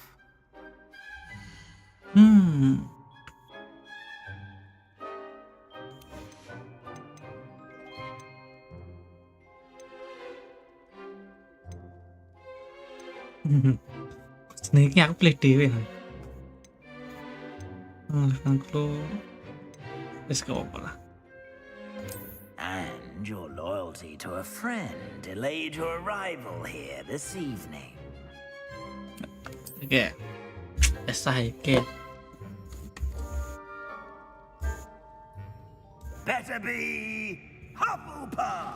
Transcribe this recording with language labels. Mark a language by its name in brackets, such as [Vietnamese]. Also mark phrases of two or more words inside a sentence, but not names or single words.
[Javanese] Snake-nya aku pilih dewe kan. Wes gak apa lah. [English] And your loyalty to a friend delayed your arrival here this evening. Oke. Oke. Better be Hufflepuff.